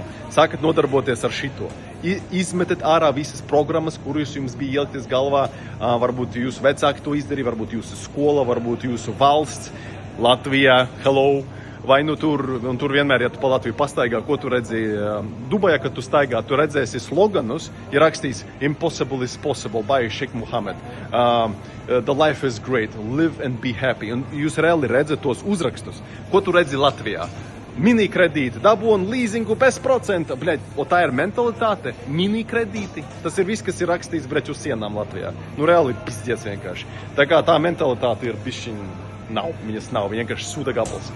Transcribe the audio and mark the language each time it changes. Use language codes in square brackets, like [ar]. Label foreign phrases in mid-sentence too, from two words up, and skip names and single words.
[lv] Sākat nodarboties ar šito. Izmetat ārā visas programmas, kuras jums bija ieliktas galvā. Varbūt jūsu vecāki to izdarīja, varbūt jūsu skola, varbūt jūsu valsts, Latvijā, hello. Vai tur vienmēr, ja tu pa Latviju pastaigā, ko tu redzi Dubajā, kad tu staigā, tu redzēsi sloganus, ir rakstījis [en] Impossible is possible by Sheikh Mohammed. The life is great, live and be happy. [lv] Un jūs reāli redzat tos uzrakstus. Ko tu redzi Latvijā? mini kredīti, dabūn līzingu bez procenta, bļaļ, o tā ir mentalitāte, mini kredīti. Tas ir viss, kas ir rakstīts, bļaļ, uz sienām Latvijā. Nu, reāli pizdiec vienkārši. Tā kā tā mentalitāte ir bišķiņ, nav, viņas nav, vienkārši sūda gabals.